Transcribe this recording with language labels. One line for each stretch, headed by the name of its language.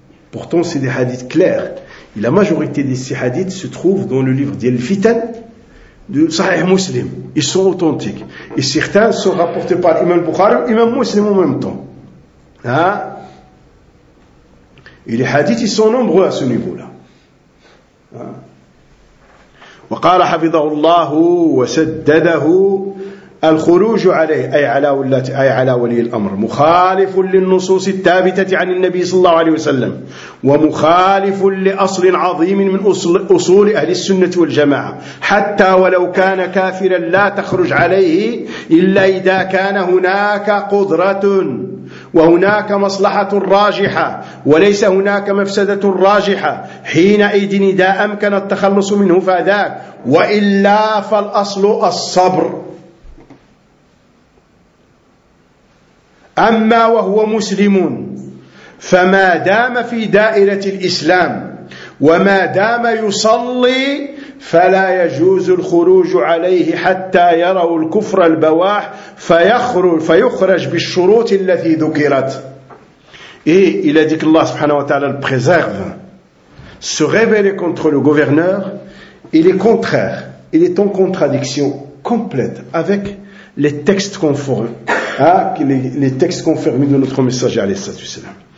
French: Pourtant, c'est des hadiths clairs. Et la majorité de ces hadiths se trouvent dans le livre d'Al-Fitan, de Sahih Muslim. Ils sont authentiques. Et certains sont rapportés par l'imam Bukhari et l'imam Muslim en même temps. Hein? Et les hadiths, ils sont nombreux à ce niveau-là. Hein?
Arabic: وقال حفظه الله وسدده الخروج عليه أي على ولي الأمر مخالف للنصوص الثابتة عن النبي صلى الله عليه وسلم ومخالف لأصل عظيم من أصول أهل السنة والجماعة حتى ولو كان كافرا لا تخرج عليه إلا إذا كان هناك قدرة وهناك مصلحة راجحة وليس هناك مفسدة راجحة، حينئذ إذا أمكن التخلص منه فذاك، وإلا فالأصل الصبر. أما وهو مسلم فما دام في دائرة الإسلام وما دام يصلي فلا يجوز الخروج عليه حتى يروا الكفر البواح فيخرج بالشروط التي ذكرت. إيه إلى ذكر الله سبحانه وتعالى البريزيرف
French: se révéler contre le gouverneur il est contraire, il est en contradiction complète avec les textes conformes les textes confirmés de notre messager alayhi salatu wassalam.